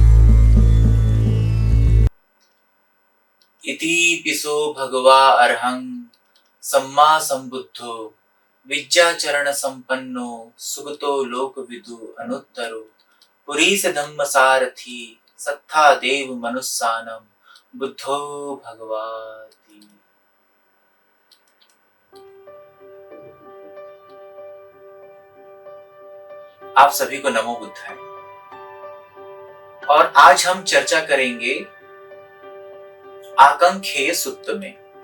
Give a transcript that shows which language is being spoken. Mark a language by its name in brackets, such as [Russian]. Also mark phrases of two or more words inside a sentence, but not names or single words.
[Pali] इति पिसो भगवा अर्हं सम्मा सम्बुद्धो विद्याचरण संपन्नो सुगतो लोकविदु अनुत्तरो पुरीश धम्म सारथी सत्था देव मनुस्सानम बुद्धो भगवाति। [Hindi] आप सभी को [Pali] नमो बुद्धाय। [Hindi] और आज हम चर्चा करेंगे आकांक्षेय सूत्र में।